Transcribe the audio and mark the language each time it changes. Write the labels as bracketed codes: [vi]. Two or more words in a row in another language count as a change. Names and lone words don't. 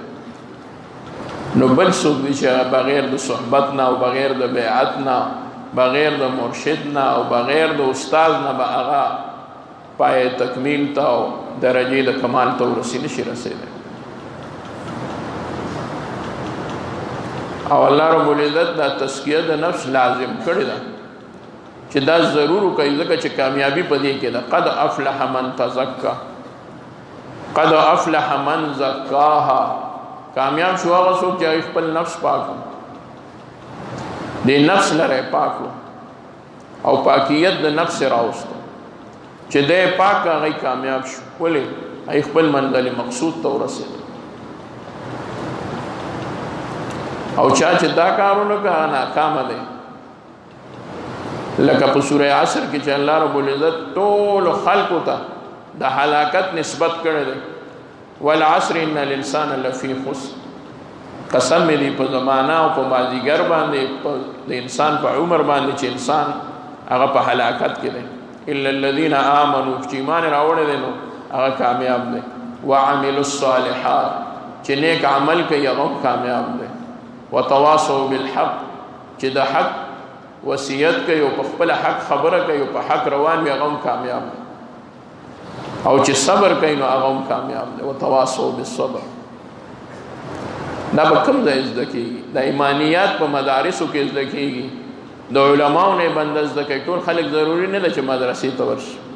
[ps] نو بل څوک دی چې بغیر د صحبت نه او بغیر د بیعت نه، بغیر د مرشد نه او بغیر د استاد نه به هغه پای تکمیل ته او درجې د کمال ته ورسې نشي رسېدی. او [ar] الله رب العزت [ps] دا تزکیه د نفس لازم کړی دا چې دا ضرور کوي ځکه چې کامیابی پدې کې ده [ar] قد افلح من تزکا قد افلح من زکاها [ps] کامیاب شو هغه څوک چې خپل نفس پاکو د نفس لره پاکو او پاکیت د نفس راوستو چې دې پاک هغه کامیاب شو ولې هغه خپل منزل مقصود ته ورسېد او چا چې دا کارونه کوي ناکام دي لکه په سوره عصر کې چې [ar] الله رب العزت [ps] ټول خلقو ته د هلاکت نسبت کړی دی [ar] والعصر ان الانسان لفی خسر [ps] قسم دې په زمانہ او په مازیګر باندې د انسان په عمر باندې چې انسان هغه په هلاکت کې دی [ar] الا الذين امنوا [ps] چې ایمان راوړل دي نو هغه کامیاب دي [ar] وعملوا الصالحات [ps] چې نیک عمل کوي هغه کامیاب دي [ar] وتواصوا بالحق [ps] چې د حق وصیت کوي او په خپل حق خبره کوي او په حق روان وي هغه کامیاب دي او چې صبر کوي نو هغه کامیاب دي [ar] وتواصوا بالصبر [ps] دا به کوم ځای زده کېږي د ایمانیات په مدارسو کې زده کېږي د علماو نه بند زده کوي ټول خلک ضروري نه ده چې مدرسې ته ورشي